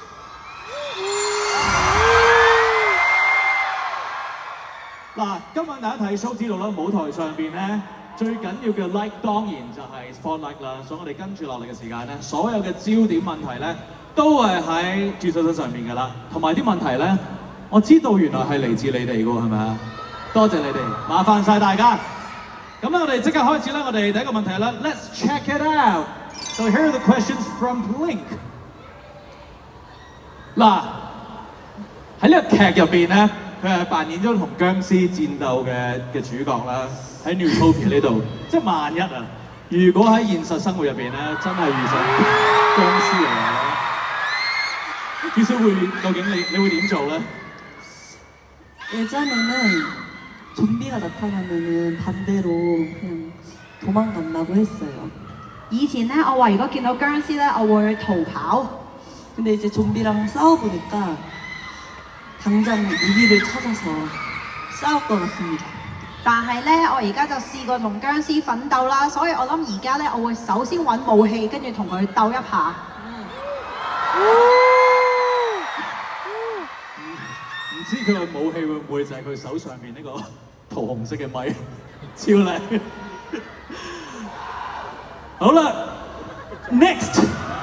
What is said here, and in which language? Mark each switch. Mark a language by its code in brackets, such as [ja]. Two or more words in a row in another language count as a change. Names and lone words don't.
[yue] 嗱，今晚大家睇 show 知道啦，舞台上邊咧最緊要嘅 light 當然就係 spotlight 啦。所以我哋跟住落嚟嘅時間咧，所有嘅焦點問題咧都係喺住宿身上面㗎啦。同埋啲問題咧，我知道原來係嚟自你哋㗎喎，係咪啊？多謝你哋，麻煩晒大家。咁咧，我哋即刻開始啦。我哋第一個問題啦 ， [en] Let's check it out. So here are the questions from Blink。 [yue] 嗱，喺呢個劇入邊咧，佢係扮演咗同僵屍戰鬥嘅主角啦。喺 Newtopia 呢度，即係萬一啊，如果喺現實生活入邊咧，真係遇上僵屍嚟嘅，至少會究竟你會點做咧？ [ko] 예전에는 좀비가 나타나면은 반대로 그냥 도망간다고 했어요. [yue] 以前咧，我話如果見到僵屍咧，我會逃跑。 [ko] 근데 이제 좀비랑 싸워보니까 당장 무기를 찾아서 싸울 것 같습니다. [yue] 但係咧，我而家就試過同僵屍奮鬥啦，所以我諗而家咧，我會首先揾武器，跟住同佢鬥一下。唔知佢嘅武器會唔會就係佢手上面呢個桃紅色嘅咪，超靚。好啦 ，next。